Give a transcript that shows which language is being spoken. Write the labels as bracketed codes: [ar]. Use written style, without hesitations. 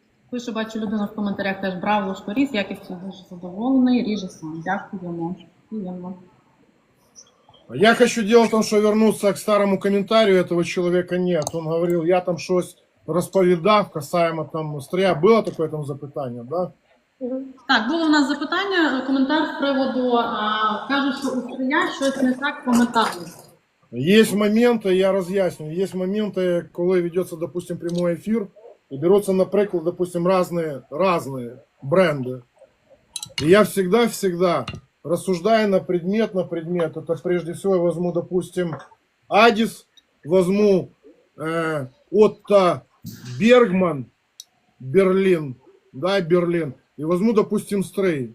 [uk] Пише, бачу, людина в коментарях теж брав ложку різ, якістю дуже задоволений, ріже сам. Дякуємо. Приємно. [ru] Я хочу дело в том, что вернуться к старому комментарию этого человека нет. Он говорил, [uk] я там щось розповідав касаємо там Стрия. Було таке там запитання, да? Так, було у нас запитання, коментар з приводу, кажуть, що у Стрия щось не так по металу. [ru] Есть моменты, я разъясню, есть моменты, коли ведется, допустим, прямой эфир, и берутся, например, допустим, разные бренды. И я всегда рассуждаю на предмет. Это прежде всего я возьму, допустим, Адис, возьму Отто Бергман, Берлин, и возьму, допустим, Стрей.